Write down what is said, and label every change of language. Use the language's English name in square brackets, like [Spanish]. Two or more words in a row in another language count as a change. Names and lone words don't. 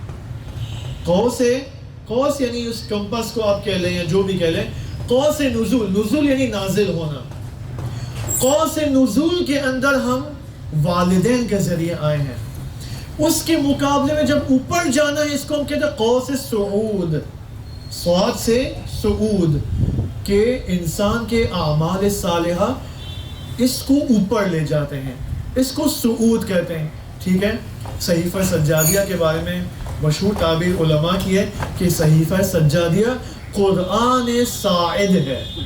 [Urdu] قوس یعنی اس کمپس کو آپ کہہ لیں یا جو بھی کہہ لیں، قوس نزول، نزول یعنی نازل ہونا. قوس نزول کے اندر ہم والدین کے ذریعے آئے ہیں. اس کے مقابلے میں جب اوپر جانا ہے، اس کو ہم کہتے ہیں قوس صعود. صعود سے صعود، کہ انسان کے اعمال صالحہ اس کو اوپر لے جاتے ہیں، اس کو صعود کہتے ہیں. ٹھیک ہے. صحیفہ سجادیہ کے بارے میں مشہور تعبیر علماء کی ہے کہ صحیفہ سجادیہ قرآن صاعد ہے.